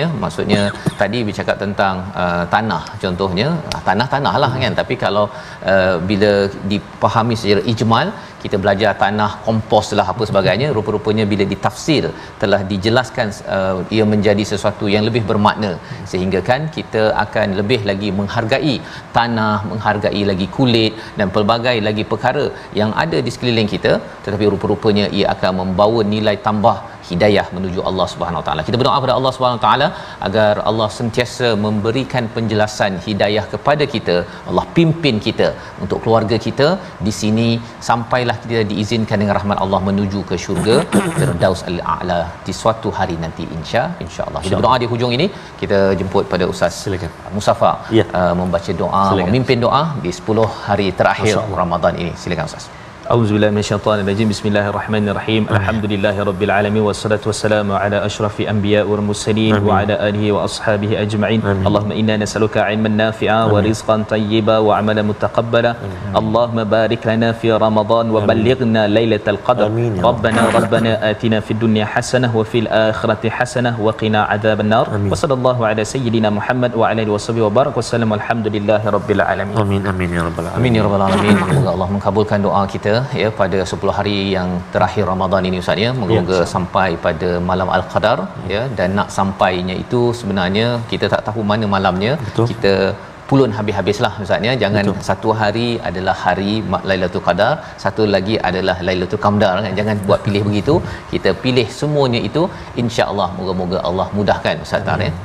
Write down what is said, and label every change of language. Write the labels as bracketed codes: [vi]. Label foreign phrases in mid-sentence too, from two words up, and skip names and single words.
[ms] Maksudnya tadi bercakap tentang tanah contohnya, tanah lah kan, tapi kalau bila dipahami secara ijmal, kita belajar tanah, kompos lah apa sebagainya, rupa-rupanya bila ditafsir telah dijelaskan ia menjadi sesuatu yang lebih bermakna, sehingga kan kita akan lebih lagi menghargai tanah, menghargai lagi kulit dan pelbagai lagi perkara yang ada di sekeliling kita, tetapi rupa-rupanya ia akan membawa nilai tambah hidayah menuju Allah [ar] سبحانه وتعالى. [ms] Kita berdoa kepada Allah [ar] سبحانه وتعالى [ms] agar Allah sentiasa memberikan penjelasan hidayah kepada kita, Allah pimpin kita untuk keluarga kita di sini sampailah kita diizinkan dengan rahmat Allah menuju ke syurga Firdaus Al-A'la di suatu hari nanti insya-Allah. Kita berdoa di hujung ini, kita jemput pada Ustaz Musaffar membaca doa, memimpin doa di 10 hari terakhir Ramadan ini. Silakan Ustaz. [ar] أعوذ بالله من الشيطان الرجيم. بسم الله الرحمن الرحيم. الحمد لله رب العالمين والصلاة والسلام على أشرف الأنبياء والمرسلين وعلى آله وأصحابه أجمعين. اللهم إنا نسألك علما نافعا ورزقا طيبا وعملا متقبلا. اللهم بارك لنا في رمضان وبلغنا ليلة القدر. ربنا آتنا في الدنيا حسنة وفي الآخرة حسنة وقنا عذاب النار. وصلى الله على سيدنا محمد وعلى آله وصحبه وبارك وسلم. الحمد لله رب العالمين. آمين يا رب العالمين. آمين يا رب العالمين. [ms] Semoga Allah mengabulkan doa kita ya pada 10 hari yang terakhir Ramadan ini Ustaz ya. Moga-moga sampai pada malam Al-Qadar ya, dan nak sampainya itu sebenarnya kita tak tahu mana malamnya. Betul. Kita pulun habis-habislah Ustaz ya. Jangan satu hari adalah hari Lailatul Qadar, satu lagi adalah Lailatul Qamdar kan. Jangan buat pilih begitu. Kita pilih semuanya itu, insya-Allah moga-moga Allah mudahkan Ustaz Tar ya.